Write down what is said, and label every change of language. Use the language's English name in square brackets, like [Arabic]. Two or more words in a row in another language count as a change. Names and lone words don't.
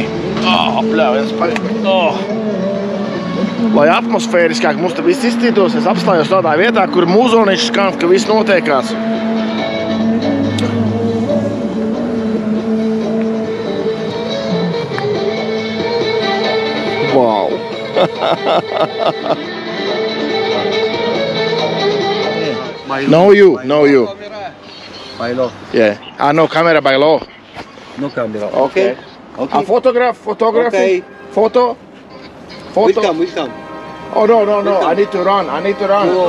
[Latvian] Bļāviens Lai atmosfēriskāk mums te viss izcītos, es apstājos tādā vietā, kur mūzoniši skan, ka viss notiekās. [English] Wow! No you. Bailo. Yeah. No camera by law. No camera. Okay. Okay. Photography. Okay. Photo. We'll come. Oh, no. I need to run. No,